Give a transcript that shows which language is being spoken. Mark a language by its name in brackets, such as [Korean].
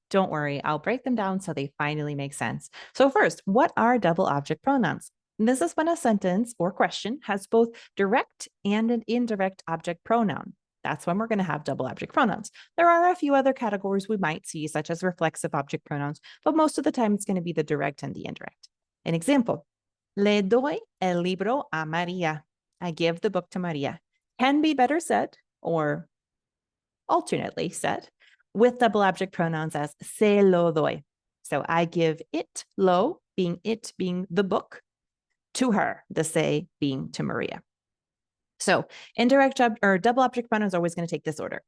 [English] Don't worry, I'll break them down so they finally make sense. So first, what are double object pronouns? This is when a sentence or question has both direct and an indirect object pronoun. That's when we're going to have double object pronouns. There are a few other categories we might see, such as reflexive object pronouns, but most of the time it's going to be the direct and the indirect. An example, [Spanish] le doy el libro a María. [English] I give the book to Maria. Can be better said, or alternately said, with double object pronouns as [Spanish] se lo doy. [English] So I give it, lo, being the book, to her, the se being to Maria. So indirect or double object pronouns are always going to take this order.